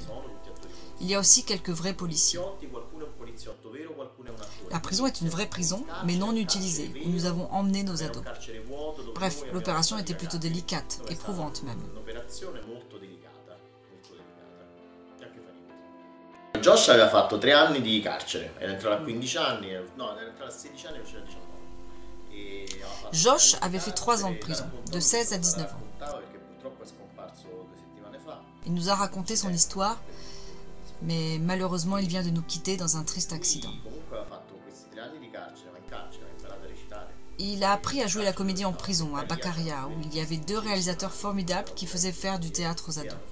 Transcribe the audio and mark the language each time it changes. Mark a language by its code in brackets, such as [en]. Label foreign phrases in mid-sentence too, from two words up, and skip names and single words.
[fr] Il y a aussi quelques vrais policiers. La prison est une vraie prison, mais non utilisée, où nous avons emmené nos ados. Bref, l'opération était plutôt délicate, éprouvante même. [it] Josh aveva fatto 3 anni di carcere, era entrato a 15 anni, no, era entrato a 16 anni e uscito a 19. [fr] Josh avait fait 3 ans de prison, de 16 à 19 ans. Il nous a raconté son histoire, mais malheureusement il vient de nous quitter dans un triste accident. Il a appris à jouer la comédie en prison, à Beccaria, où il y avait 2 réalisateurs formidables qui faisaient faire du théâtre aux ados.